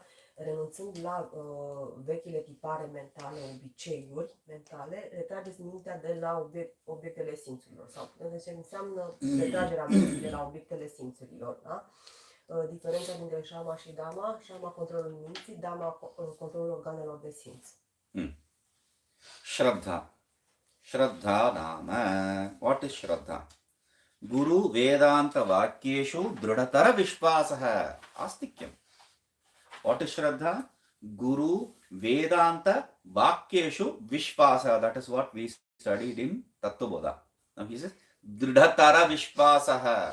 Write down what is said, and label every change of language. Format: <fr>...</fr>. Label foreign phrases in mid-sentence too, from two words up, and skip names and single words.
<ro>Renunțând la vechile tipare mentale, obiceiuri mentale, retrageți mintea de la obiectele simțurilor, sau deci înseamnă retragerea minții de la obiectele simțurilor, da? Diferența dintre Shama și Dhamma: Shama controlul minții, Dhamma controlul organelor de simț.</ro> <sa>श्रद्धा। श्रद्धा नाम.</sa> <en>What is Shraddha?</en> <sa>गुरु वेदान्त वाक्येषु दृढतर विश्वासः. Astikyam.</sa> <en>What is Shraddha?</en> <sa>गुरु वेदान्त वाक्येषु विश्वासः.</sa> <en>That is what we studied in Tattvabodha. Now he says</en> <sa>दृढतर विश्वासः.</sa>